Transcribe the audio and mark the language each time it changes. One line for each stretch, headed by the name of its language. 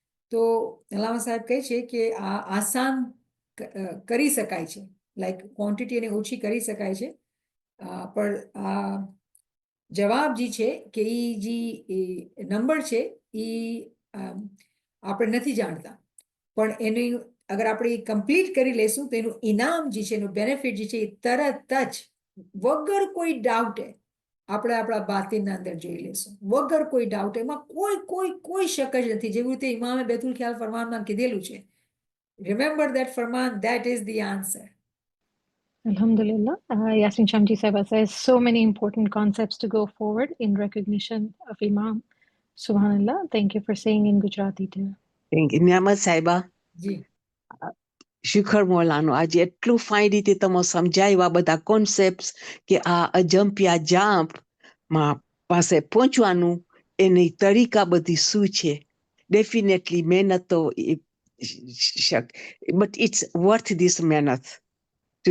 Gujarati: તો અલામા સાહેબ કહે છે કે આ આસાન કરી શકાય છે, લાઈક ક્વોન્ટિટી એને ઓછી કરી શકાય છે, પણ આ જવાબ જે છે કે એ જે નંબર છે એ આપણે નથી જાણતા, પણ એની અગર આપણે કમ્પ્લીટ કરી લેશું તો એનું ઇનામ જે છે, એનું બેનિફિટ જે છે, એ તરત જ વગર કોઈ ડાઉટે આપણે આપણા બાતિનના અંદર જોઈ લેશું, વગર કોઈ ડાઉટ. એમાં કોઈ શક જ નથી. જેવી રીતે ઇમામે બેતુલ ખ્યાલ ફરમાનમાં કીધેલું છે,
English: Remember that ફરમાન, that is the answer.
Arabic: Alhamdulillah.
English: Yasin Shamji Sahaba says so many important concepts to go forward in recognition of Imam. Subhanallah. Thank you for saying in Gujarati too. Thank you.
Gujarati: Niyamat સાહેબા, જી શિખર મોલાનો આજે એટલું fine રીતે તમે સમજાવ્યા બધા concept કે આ અજંપિયા જામ્પમાં પાસે પહોંચવાનું એની તરીકા બધી શું છે.
English: definitely મહેનત તો but it's worth this મહેનત ટુ